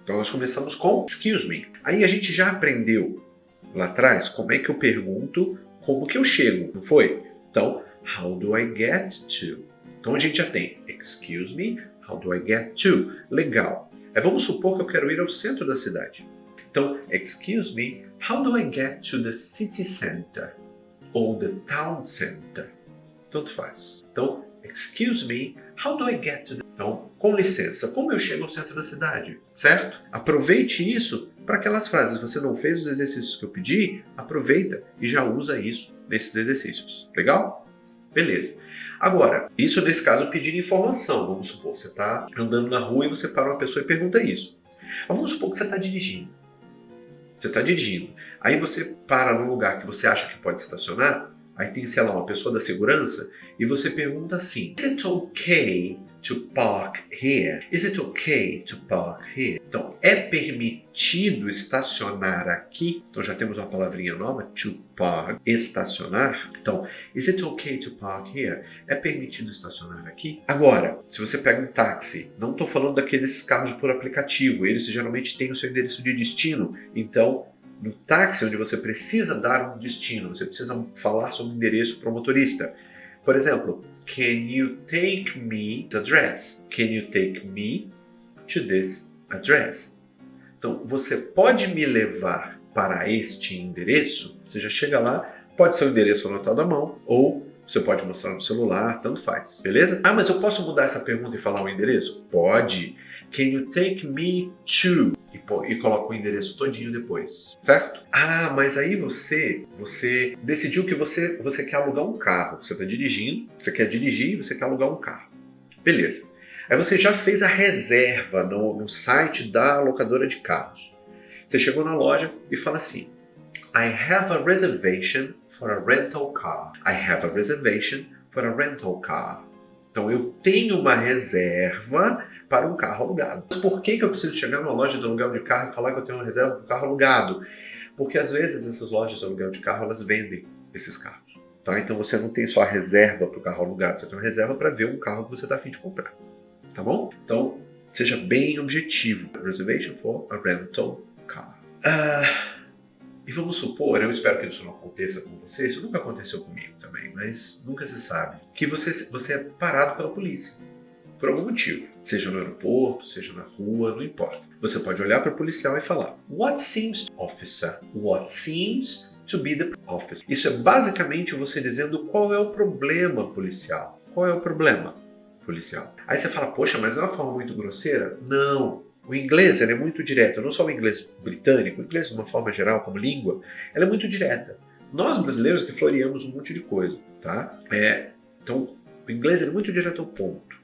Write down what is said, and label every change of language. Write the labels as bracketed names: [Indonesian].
[Portuguese] Então nós começamos com [English] excuse me. [Portuguese] Aí a gente já aprendeu lá atrás como é que eu pergunto, como que eu chego, não foi? Então, [English] how do I get to? [Portuguese] Então a gente já tem [English] excuse me, how do I get to? [Portuguese] Legal. Vamos supor que eu quero ir ao centro da cidade. Então, [English] excuse me, how do I get to the city center? [Portuguese] Ou [English] the town center? [Portuguese] Tanto faz. Então, [English] excuse me, how do I get to the... [Portuguese] Então, com licença, como eu chego ao centro da cidade? Certo? Aproveite isso para aquelas frases. Se você não fez os exercícios que eu pedi, aproveita e já usa isso nesses exercícios. Legal? Beleza. Agora, isso nesse caso pedir informação. Vamos supor, você está andando na rua e você para uma pessoa e pergunta isso. Mas vamos supor que você está dirigindo. Você está dirigindo. Aí você para num lugar que você acha que pode estacionar, aí tem, sei lá, uma pessoa da segurança, e você pergunta assim: [English] Is it okay to park here? Is it okay to park here? [Portuguese] Então, é permitido estacionar aqui? Então já temos uma palavrinha nova, to park, estacionar. Então, [English] is it okay to park here? [Portuguese] É permitido estacionar aqui? Agora, se você pega um táxi, não estou falando daqueles carros por aplicativo, eles geralmente têm o seu endereço de destino, então no táxi onde você precisa dar um destino, você precisa falar sobre o endereço para o motorista. Por exemplo, [English] can you take me to this address? Can you take me to this address? [Portuguese] Então, você pode me levar para este endereço? Você já chega lá, pode ser o endereço anotado à mão, ou você pode mostrar no celular, tanto faz, beleza? Ah, mas eu posso mudar essa pergunta e falar o endereço? Pode. [English] Can you take me to... [Portuguese] E coloca o endereço todinho depois, certo? Ah, mas aí você decidiu que você quer alugar um carro. Você está dirigindo, você quer dirigir, você quer alugar um carro. Beleza. Aí você já fez a reserva no site da locadora de carros. Você chegou na loja e fala assim: [English] I have a reservation for a rental car. I have a reservation for a rental car. [Portuguese] Então eu tenho uma reserva para um carro alugado. Mas por que eu preciso chegar numa loja de aluguel de carro e falar que eu tenho uma reserva para um carro alugado? Porque às vezes essas lojas de aluguel de carro, elas vendem esses carros. Tá? Então você não tem só a reserva para o carro alugado, você tem uma reserva para ver um carro que você está a fim de comprar. Tá bom? Então, seja bem objetivo. [English] Reservation for a rental car. [Portuguese] E vamos supor, eu espero que isso não aconteça com você, isso nunca aconteceu comigo também, mas nunca se sabe, que você é parado pela polícia, por algum motivo, seja no aeroporto, seja na rua, não importa. Você pode olhar para o policial e falar, [English] what seems, officer, what seems to be the officer. [Portuguese] Isso é basicamente você dizendo qual é o problema policial. Qual é o problema policial? Aí você fala, poxa, mas não é uma forma muito grosseira? Não. O inglês ele é muito direto, não só o inglês britânico, o inglês de uma forma geral, como língua, ela é muito direta. Nós brasileiros que floreamos um monte de coisa, tá? Então, o inglês é muito direto ao ponto.